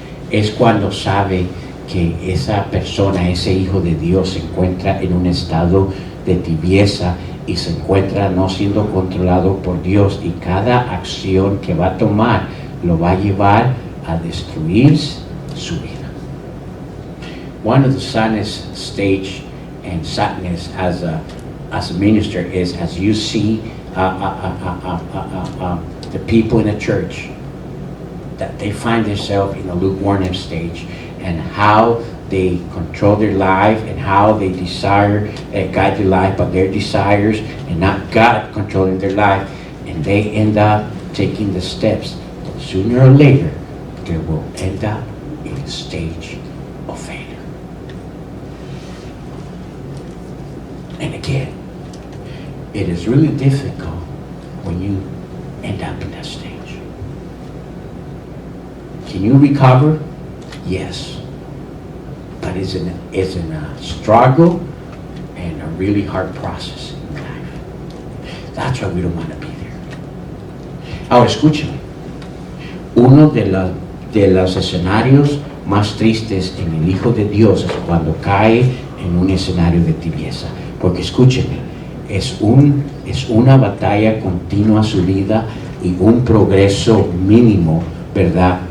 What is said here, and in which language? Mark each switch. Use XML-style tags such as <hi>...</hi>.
<es>Es cuando sabe que esa persona, ese hijo de Dios, se encuentra en un estado de tibieza y se encuentra no siendo controlado por Dios, y cada acción que va a tomar lo va a llevar a destruir su vida.</es> <en>One of the saddest stage and sadness as a minister is as you see the people in the church that they find themselves in a lukewarm stage, and how they control their life and how they desire guide their life by their desires and not God controlling their life, and they end up taking the steps that sooner or later they will end up in a stage of failure. And again, it is really difficult when you end up in that stage. Can you recover? Yes. But it's in a struggle and a really hard process in life. That's why we don't want to be there.</en> <es>Ahora escúchame. Uno de los escenarios más tristes en el Hijo de Dios es cuando cae en un escenario de tibieza. Porque escúcheme, es una batalla continua su vida y un progreso mínimo, ¿verdad?</es>